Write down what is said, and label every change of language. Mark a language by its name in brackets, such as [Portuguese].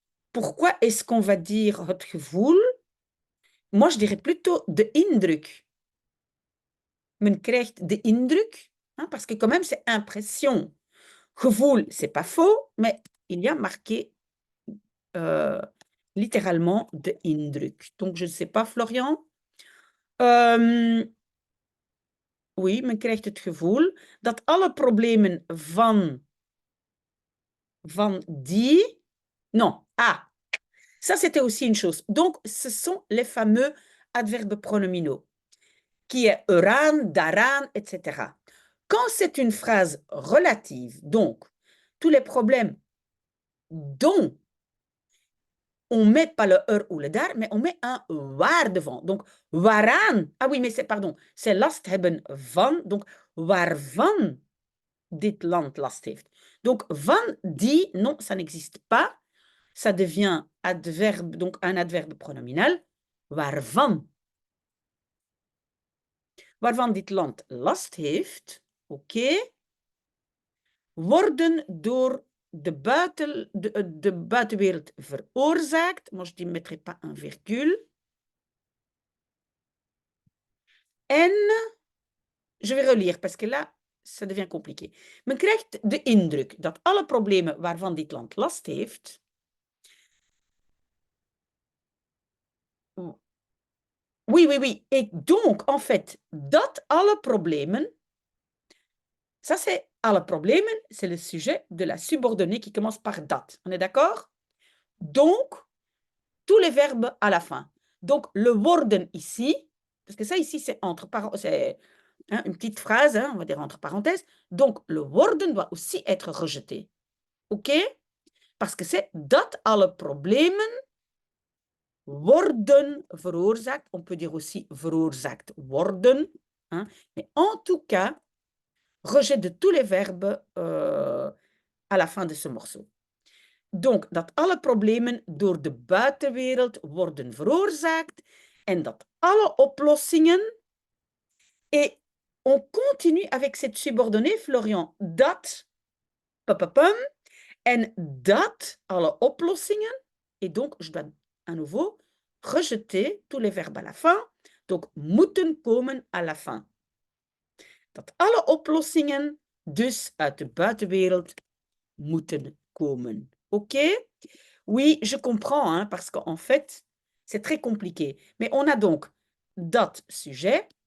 [French] Pourquoi est-ce qu'on va dire [Dutch] het gevoel? [French] Moi, je dirais plutôt [Dutch] de indruk. Men krijgt de indruk, [French] hein, parce que quand même, c'est impression. Gevoel, c'est pas faux, mais il y a marqué littéralement de indruk. Donc, je ne sais pas, Florian. [Dutch] Oui, men krijgt het gevoel dat alle problemen van die... [French] Non, ah, ça c'était aussi une chose. Donc, ce sont les fameux adverbes pronominaux, qui est eraan, daaraan, etc. Quand c'est une phrase relative, donc, tous les problèmes dont on met pas le ou le daar, mais on met un waar devant. Donc, waaraan, ah oui, mais c'est [Dutch] last hebben van, [French] donc [Dutch] waarvan dit land last heeft. [French] Donc, van die, non, ça n'existe pas. Ça devient adverbe, donc un adverbe pronominal. [Dutch] Waarvan. Waarvan dit land last heeft, oké, worden door de buitenwereld veroorzaakt. [French] Moi, je ne mettrai pas un virgule. En, je vais relire, parce que là, ça devient compliqué. [Dutch] Men krijgt de indruk dat alle problemen waarvan dit land last heeft, oui. [French] Et donc, en fait, [Dutch] dat alle problemen, [French] ça c'est alle problemen, c'est le sujet de la subordonnée qui commence par dat. On est d'accord? Donc, tous les verbes à la fin. Donc, le worden ici, parce que ça ici, c'est hein, une petite phrase, hein, on va dire entre parenthèses. Donc, le worden doit aussi être rejeté. [Dutch] OK? [French] Parce que c'est [Dutch] dat alle problemen worden veroorzaakt. [French] On peut dire aussi veroorzaakt worden. Hein? Mais en tout cas, rejet de tous les verbes à la fin de ce morceau. [Dutch] Donc, dat alle problemen door de buitenwereld worden veroorzaakt en dat alle oplossingen... [French] Et on continue avec cette subordonnée, Florian, [Dutch] dat, en dat alle oplossingen. [French] Et donc, je dois à nouveau rejeter tous les verbes à la fin. Donc, moeten komen à la fin. [Dutch] Dat alle oplossingen dus uit de buitenwereld moeten komen. OK? [French] Oui, je comprends, hein, parce qu'en fait, c'est très compliqué. Mais on a donc dat sujet.